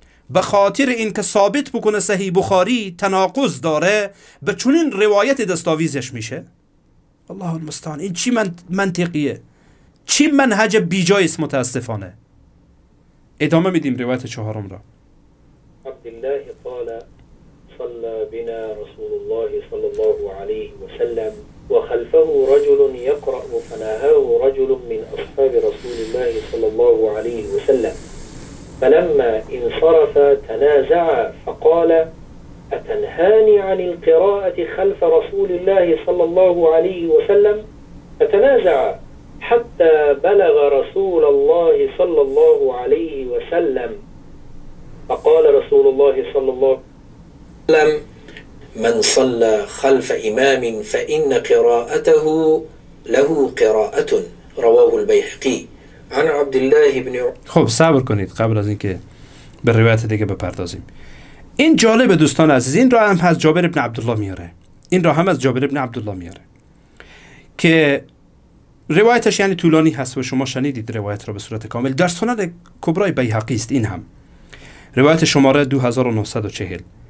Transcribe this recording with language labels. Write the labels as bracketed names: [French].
[Persian] به خاطر اینکه ثابت بکنه صحیح بخاری تناقض داره، به چنین روایت دستاویزش میشه. [Arabic] الله المستعان. [Persian] این چی منطقیه؟ چی منهج بیجای است متاسفانه. ادامه میدیم روایت چهارم را. [Arabic] عبدالله قال صلى بنا رسول الله صلى الله عليه وسلم وخلفه رجل يقرأ فنهاه رجل من أصحاب رسول الله صلى الله عليه وسلم فلما انصرف تنازع فقال أتنهاني عن القراءة خلف رسول الله صلى الله عليه وسلم فتنازع حتى بلغ رسول الله صلى الله عليه وسلم فقال رسول الله صلى الله عليه وسلم من صلى خلف إمام فإن قراءته له قراءة رواه البيهقي عن عبد الله بن. [Persian] خب صبر کنید قبل از اینکه به روایت دیگه بپردازیم. این جالب دوستان عزیز، این را هم از جابر ابن عبدالله میاره، این را هم از جابر ابن عبدالله میاره که روایتش یعنی طولانی هست و شما شنیدید روایت را به صورت کامل. در سنن کبرای بیهقی است. این هم روایت شماره 2940.